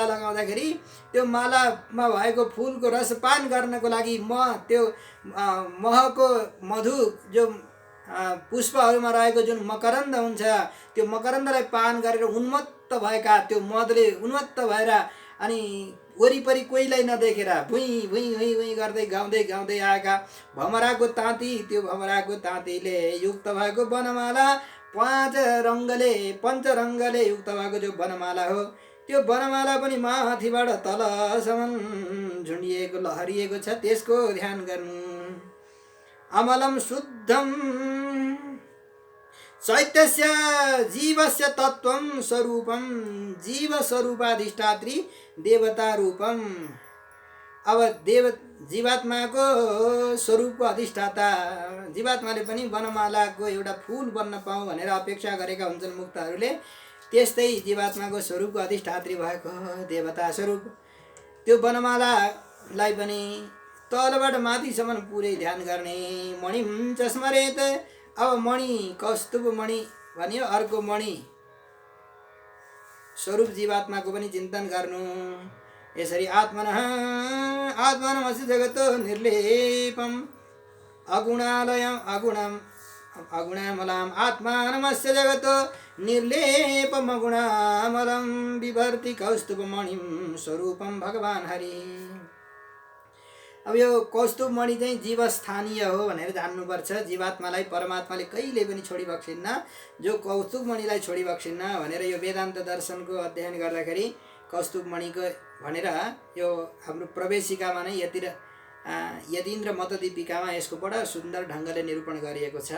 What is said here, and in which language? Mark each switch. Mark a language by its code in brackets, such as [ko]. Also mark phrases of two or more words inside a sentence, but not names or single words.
[ne] लगाउँदाखेरि त्यो मालामा भएको फुलको रसपान गर्नको लागि त्यो महको मधु जो पुष्पहरूमा रहेको जुन मकरन्द हुन्छ त्यो मकरन्दलाई पान गरेर उन्मत्त भएका त्यो मदले उन्मत्त भएर अनि वरिपरि कोहीलाई नदेखेर भुइँ भुइँ भुइँ भुइँ गर्दै गाउँदै आएका भमराको ताँतीले युक्त भएको वनमाला पञ्चरङ्गले युक्त भएको जो वनमाला हो त्यो वनमाला पनि माथिबाट तलसम्म झुन्डिएको लहरिएको छ, त्यसको ध्यान गर्नु। [sa] अमलं शुद्धं चैत्यस्य जीवस्य तत्त्वं स्वरूपं जीव स्वरूपाधिष्ठात्री देवता रूपम। [ne] अब जीवात्माको स्वरूपको अधिष्ठाता जीवात्माले पनि वनमालाको एउटा फूल बन्न पाऊँ भनेर अपेक्षा गरेका हुन्छन् मुक्तहरूले। त्यस्तै जीवात्माको स्वरूपको अधिष्ठात्री भएको देवता स्वरूप त्यो वनमालालाई पनि तलबाट माथिसम्म पुरै ध्यान गर्ने। [sa] मणिं च स्मरेत। [ne] अब मणि कौस्तुभ मणि भन्यो, अर्को मणि स्वरूप जीवात्माको पनि चिन्तन गर्नु। [sa] यसरी आत्मनमस्य जगतो निर्लेपम अगुणामलाम आत्मानमस्य जगतो निर्लेपम अगुणामलं विभर्ति कौस्तुभमणिं स्वरूपम भगवान हरि। [ne] अब यो कौस्तुभ मणि चाहिँ जीवस्थानीय हो भनेर जान्नुपर्छ। जीवात्मालाई परमात्माले कहिले पनि छोडिबक्सिन्न, जो कौस्तुभ मणिलाई छोडिबक्सिन्न भनेर यो वेदान्त दर्शनको अध्ययन गर्दाखेरि कौस्तुभ मणिको भनेर यो हाम्रो प्रवेशिकामा नै यतीन्द्र मतदीपिकामा यसको बडा सुन्दर ढङ्गले निरूपण गरिएको छ।